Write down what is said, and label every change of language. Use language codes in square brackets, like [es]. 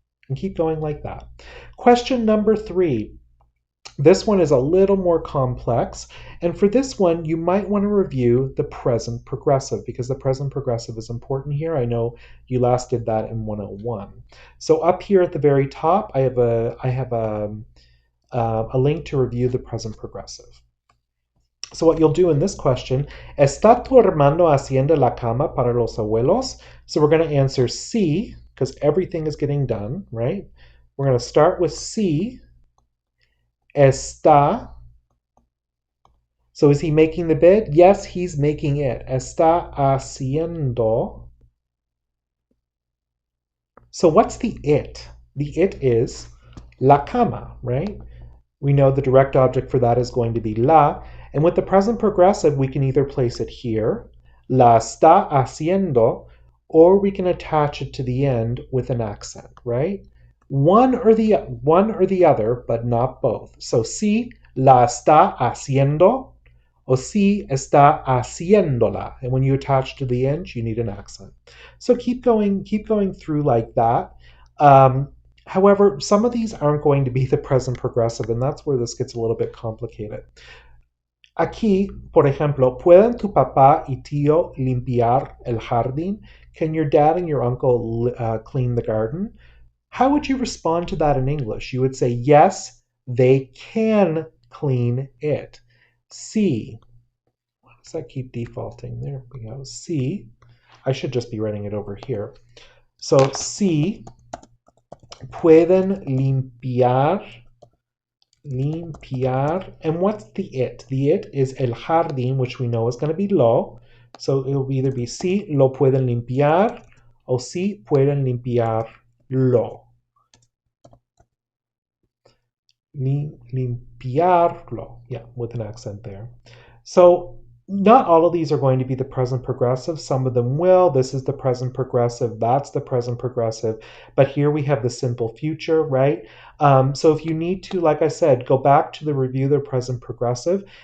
[en] And keep going like that. Question number 3. This one is a little more complex. And for this one, you might want to review the present progressive because the present progressive is important here. I know you last did that in 101. So up here at the very top, I have a link to review the present progressive. So what you'll do in this question, [es] ¿Está tu hermano haciendo la cama para los abuelos? [en] So we're going to answer sí, because everything is getting done, right? We're going to start with sí. Está. So is he making the bed? Yes, he's making it. [es] Está haciendo. [en] So what's the it? The it is la cama, right? We know the direct object for that is going to be la. And with the present progressive, we can either place it here, [es] la está haciendo, [en] or we can attach it to the end with an accent, right? One or the other, but not both. [es] So si la está haciendo, o si está haciéndola. [en] And when you attach to the end, you need an accent. So keep going through like that. However, some of these aren't going to be the present progressive, and that's where this gets a little bit complicated. [es] Aquí, por ejemplo, ¿pueden tu papá y tío limpiar el jardín? [en] Can your dad and your uncle clean the garden? How would you respond to that in English? You would say, yes, they can clean it. Sí. Why does that keep defaulting? There we go. Sí. I should just be writing it over here. [es] So, sí, pueden limpiar. [en] And what's the it? The it is el jardín, which we know is going to be lo. So it will either be [es] sí lo pueden limpiar o sí pueden limpiarlo. Limpiarlo. [en] Yeah, with an accent there. So not all of these are going to be the present progressive. Some of them will. This is the present progressive. That's the present progressive. But here we have the simple future, right? So if you need to, like I said, go back to the review the present progressive.